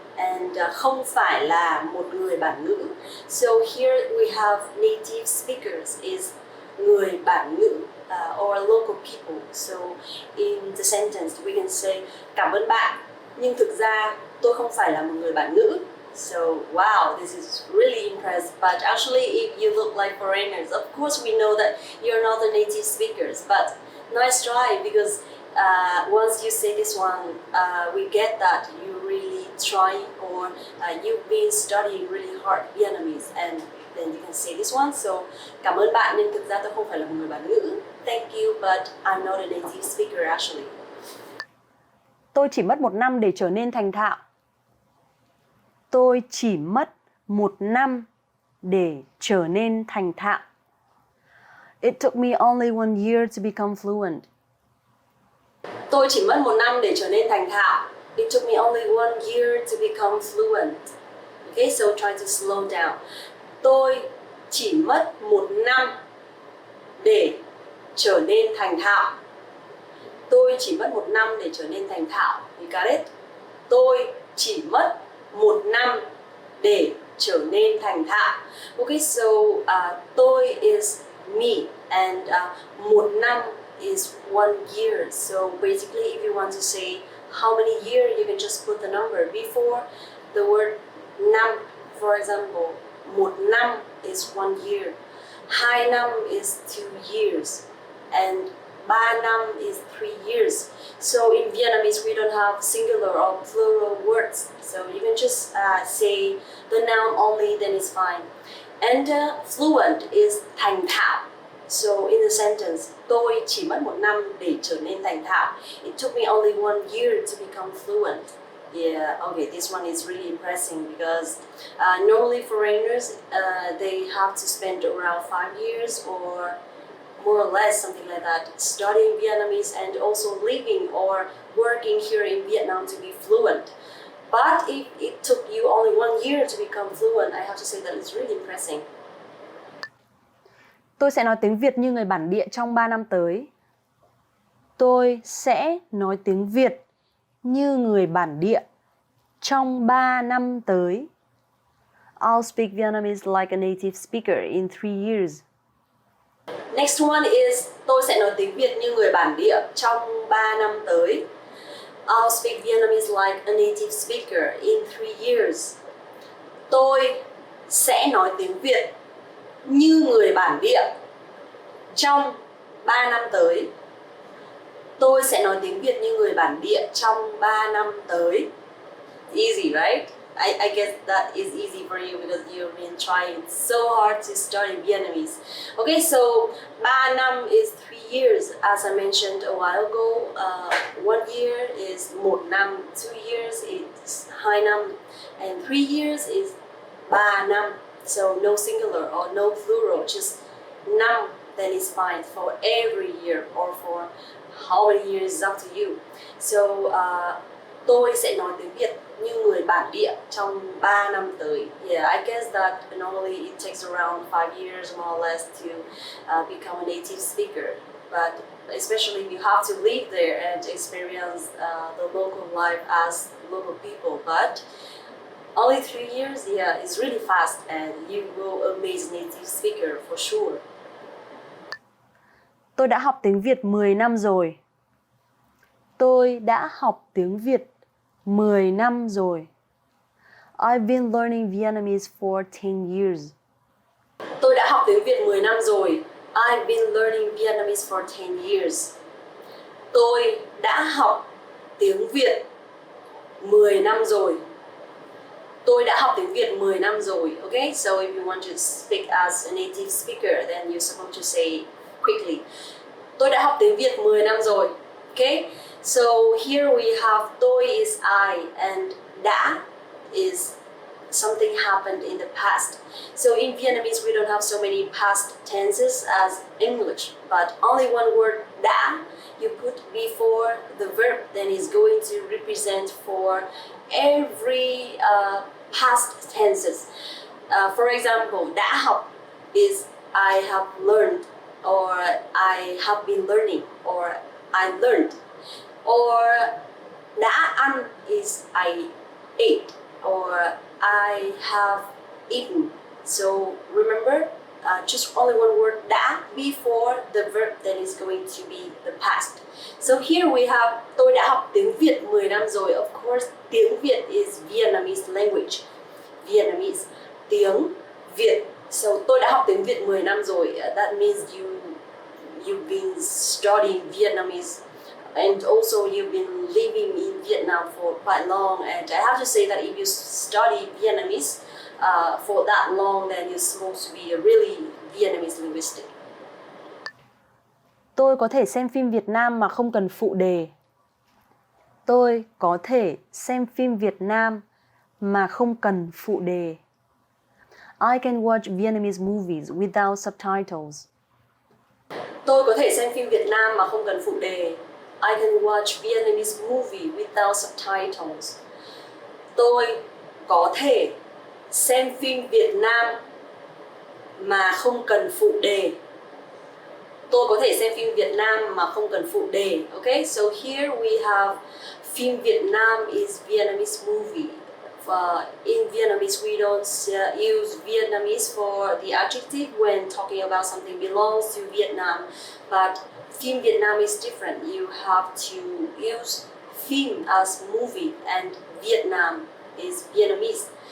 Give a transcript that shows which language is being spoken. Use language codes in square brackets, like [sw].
[en] And [vi] không phải là một người bản ngữ. [en] So here we have native speakers is người bản ngữ or local people. So in the sentence we can say [vi] cảm ơn bạn nhưng thực ra tôi không phải là một người bản ngữ. [en] So wow, this is really impressive. But actually, if you look like foreigners, of course we know that you're not the native speakers. But nice try because once you say this one, we get that you really try or you've been studying really hard Vietnamese, and then you can say this one. [vi] So cảm ơn bạn nhưng thực ra tôi không phải là một người bản ngữ. [en] Thank you, but I'm not a native speaker actually. [vi] Tôi chỉ mất 1 năm để trở nên thành thạo. Tôi chỉ mất 1 năm để trở nên thành thạo. [en] It took me only 1 year to become fluent. [vi] Tôi chỉ mất 1 năm để trở nên thành thạo. [en] It took me only 1 year to become fluent. Okay, so try to slow down. [vi] Tôi chỉ mất 1 năm để trở nên thành thạo. Tôi chỉ mất 1 năm để trở nên thành thạo. [en] You got it? [vi] Tôi chỉ mất 1 năm để trở nên thành thạo. [en] Okay, so tôi is me and 1 năm is 1 year. So basically if you want to say how many years, you can just put the number before the word năm. For example, 1 năm is 1 year, 2 năm is 2 years, and 3 năm is 3 years. So in Vietnamese, we don't have singular or plural words. So you can just say the noun only, then it's fine. And fluent is [vi] thành thạo. [en] So in the sentence, [vi] tôi chỉ mất 1 năm để trở nên thành thạo. [en] It took me only 1 year to become fluent. Yeah, okay, this one is really impressive because normally foreigners, they have to spend around 5 years or more or less something like that, studying Vietnamese and also living or working here in Vietnam to be fluent. But if it took you only 1 year to become fluent, I have to say that it's really impressive. [vi] Tôi sẽ nói tiếng Việt như người bản địa trong 3 năm tới. Tôi sẽ nói tiếng Việt như người bản địa trong 3 năm tới. [en] I'll speak Vietnamese like a native speaker in 3 years. Next one is [vi] tôi sẽ nói tiếng Việt như người bản địa trong 3 năm tới. [en] I'll speak Vietnamese like a native speaker in 3 years. [vi] Tôi sẽ nói tiếng Việt như người bản địa trong 3 năm tới. Tôi sẽ nói tiếng Việt như người bản địa trong 3 năm tới. [en] Easy, right? I guess that is easy for you because you've been trying so hard to study Vietnamese. Okay, so 3 năm is 3 years. As I mentioned a while ago, 1 year is 1 năm, 2 years is 2 năm, and 3 years is 3 năm. So no singular or no plural, just năm, then it's fine for every year or for how many years is up to you. So [vi] Tôi sẽ nói tiếng Việt như người bản địa trong 3 năm tới. [en] Yeah, I guess that normally it takes around 5 years more or less to become a native speaker. But especially you have to live there and experience the local life as local people. But only 3 years, yeah, it's really fast and you will amaze native speaker for sure. [vi] Tôi đã học tiếng Việt 10 năm rồi. Tôi đã học tiếng Việt 10 năm rồi. [en] I've been learning Vietnamese for 10 years. [vi] Tôi đã học tiếng Việt 10 năm rồi. [en] I've been learning Vietnamese for 10 years. [vi] Tôi đã học tiếng Việt 10 năm rồi. Tôi đã học tiếng Việt 10 năm rồi. [en] Okay, so if you want to speak as a native speaker, then you're supposed to say quickly. [vi] Tôi đã học tiếng Việt 10 năm rồi. [en] Okay, so here we have tôi is I and đã is something happened in the past. So in Vietnamese we don't have so many past tenses as English, but only one word đã you put before the verb, then it's going to represent for every past tenses. For example, đã học is I have learned, or I have been learning, or I learned. Or đã ăn is I ate, or I have eaten. So remember, just only one word đã before the verb, then is going to be the past. So here we have [vi] tôi đã học tiếng Việt 10 năm rồi. [en] Of course, [vi] tiếng Việt [en] is Vietnamese language. [vi] Vietnamese, tiếng Việt. So tôi đã học tiếng Việt 10 năm rồi. [en] That means you've been studying Vietnamese. And also you've been living in Vietnam for quite long, and I have to say that if you study Vietnamese for that long, then you're supposed to be a really Vietnamese linguistic. [vi] Tôi có thể xem phim Việt Nam mà không cần phụ đề. Tôi có thể xem phim Việt Nam mà không cần phụ đề. [en] I can watch Vietnamese movies without subtitles. [vi] Tôi có thể xem phim Việt Nam mà không cần phụ đề. [en] I can watch Vietnamese movie without subtitles. [vi] Tôi có thể xem phim Việt Nam mà không cần phụ đề. Tôi có thể xem phim Việt Nam mà không cần phụ đề. [en] Okay, so here we have phim Việt Nam is Vietnamese movie. In Vietnamese, we don't use Vietnamese for the adjective when talking about something belongs to Vietnam, but phim Việt Nam is different. You have to use phim as movie, and Vietnam is Vietnamese.